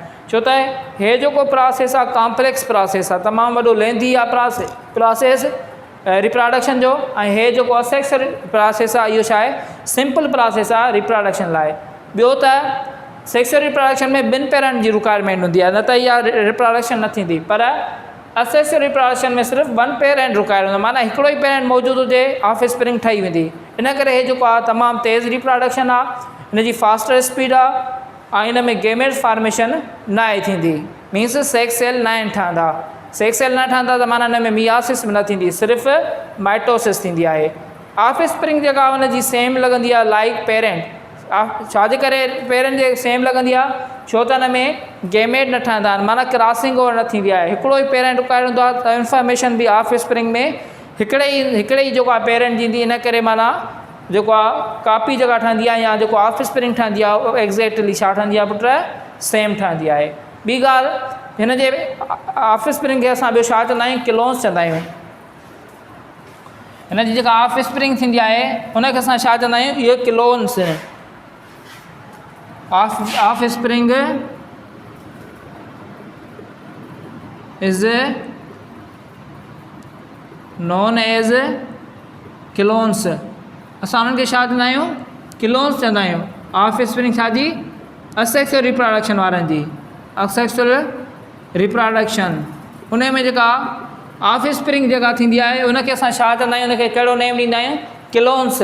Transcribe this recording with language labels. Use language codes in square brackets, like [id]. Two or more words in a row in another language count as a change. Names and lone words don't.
[sd] छो त हे जेको प्रोसेस आहे [en] complex process [sd] आहे, तमामु वॾो लेंदी आहे [en] process reproduction [sd] जो, ऐं हे जेको [en] asexual process [sd] आहे इहो छा आहे, [en] simple process [sd] आहे रिप्रोडक्शन लाइ। ॿियो त [en] sexual reproduction [sd] में ॿिनि पेरेंट जी रिक्वायरमेंट हूंदी आहे, न त इहा रिप्रोडक्शन न थींदी। पर [en] asexual reproduction [sd] में सिर्फ़ु [en] one parent require [sd] हूंदो, माना हिकिड़ो ई पेरेंट मौजूदु हुजे, ऑफ स्प्रिंग ठही वेंदी। इन करे हे जेको आहे तमामु तेज़ रिप्रोडक्शन आहे, हिन जी [en] faster speed [sd] आहे ऐं हिन में [en] gamete formation [sd] न आहे थींदी। [en] means sex cell [sd] न ठहंदा, [en] sex cell [sd] न ठहंदा त माना हिन में मियासिस बि न थींदी, सिर्फ़ु माइटोसिस थींदी आहे। ऑफ स्प्रिंग जेका हुन जी सेम लॻंदी आहे [en] like parent. [sd] छाजे करे पेरेंट जे सेम लॻंदी आहे, छो त हिन में गेमेट न ठहंदा आहिनि, माना [en] crossing over [sd] न थींदी आहे। हिकिड़ो ई [en] parent require [sd] हूंदो आहे त इंफॉर्मेशन बि ऑफ स्प्रिंग में हिकिड़े ई जेको आहे पेरेंट ॾींदी। इन करे माना जेको आहे कापी जेका ठहंदी आहे या जेको ऑफ स्प्रिंग ठहंदी आहे उहा एग्जैक्टली छा ठहंदी आहे पुट, सेम ठहंदी आहे। ॿी ॻाल्हि, हिन जे ऑफ स्प्रिंग खे असां ॿियो छा चवंदा आहियूं, क्लोन्स चवंदा आहियूं। हिन जी जेका ऑफ स्प्रिंग थींदी आहे हुनखे असां छा चवंदा आहियूं, इहो क्लोन्स। [en] offspring is known as clones. [sd] असां उन्हनि खे छा चवंदा आहियूं, क्लोन्स चवंदा आहियूं। ऑफ स्प्रिंग छा जी, [en] asexual reproduction [sd] वारनि जी, [en] asexual reproduction. [sd] उन में जेका ऑफ स्प्रिंग जेका थींदी आहे उनखे असां छा चवंदा आहियूं, उनखे कहिड़ो नेम ॾींदा आहियूं, क्लोन्स।